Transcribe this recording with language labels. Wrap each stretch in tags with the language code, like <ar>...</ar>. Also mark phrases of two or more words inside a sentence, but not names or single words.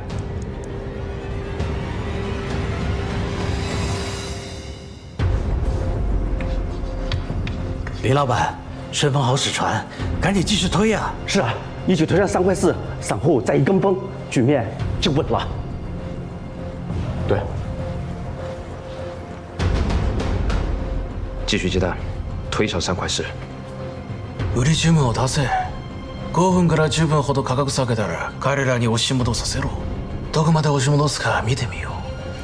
<zh>林老板，顺丰好使船，赶紧继续推呀！是啊，一举推上3块4，散户再一跟风，局面就稳了。对，继续接单，推上3块4。</zh> <ja>売り注文を出せ。5分から10分ほど価格下げたら彼らに押し戻させろ。どこまで押し戻すか見てみよう。</ja>